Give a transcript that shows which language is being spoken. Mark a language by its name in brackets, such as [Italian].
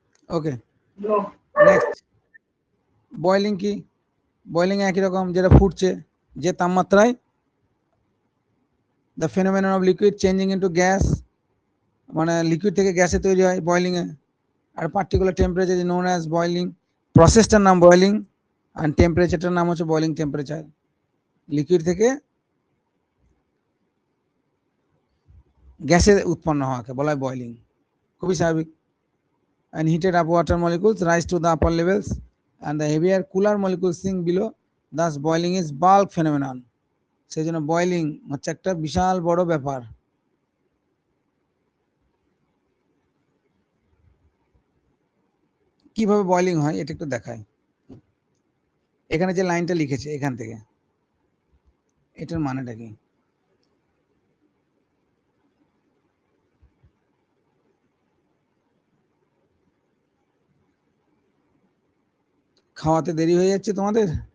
[Bangla] ওকে, next boiling কি, boiling একই রকম, যেটা ফুটছে, যে তাপমাত্রায় [English] the phenomenon of liquid changing into gas, [Bangla] মানে লিকুইড থেকে গ্যাসে তৈরি হয় boiling A, আর [English] particular temperature is known as boiling, [Bangla] প্রসেসটার নাম বয়েলিং, আর টেম্পারেচারটার নাম হচ্ছে বয়েলিং টেম্পারেচার। লিকুইড থেকে গ্যাসে উৎপন্ন হওয়াকে বলা হয় বয়েলিং, খুবই স্বাভাবিক। [English] and heated up water molecules rise to the upper levels and the heavier cooler molecules sink below, thus boiling is bulk phenomenon। [Bangla] সেই জন্য বয়েলিং হচ্ছে একটা বিশাল বড় ব্যাপার। কিভাবে বয়েলিং হয় এটা একটু দেখায়, এখানে যে লাইনটা লিখেছে এখান থেকে, এটার মানেটা কি, খাওয়াতে দেরি হয়ে যাচ্ছে তোমাদের?